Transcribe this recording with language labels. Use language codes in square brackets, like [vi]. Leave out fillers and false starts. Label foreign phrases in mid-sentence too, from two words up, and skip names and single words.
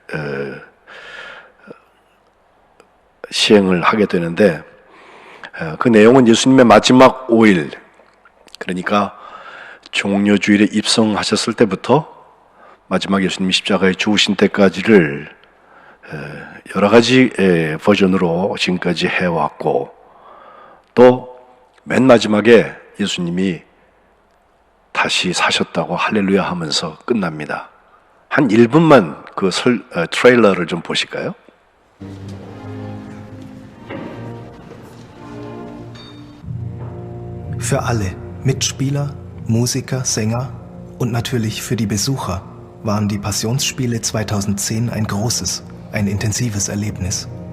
[ko] 시행을 하게 되는데 그 내용은 예수님의 마지막 5일, 그러니까 종려주일에 입성하셨을 때부터 마지막 예수님이 십자가에 죽으신 때까지를 여러 가지 버전으로 지금까지 해왔고 또 맨 마지막에 예수님이 다시 사셨다고 할렐루야 하면서 끝납니다. 한 1분만 그 트레일러를 좀 보실까요? [de] Für alle, Mitspieler, Musiker, Sänger und natürlich für die Besucher waren die Passionsspiele 2010 ein großes, ein intensives Erlebnis.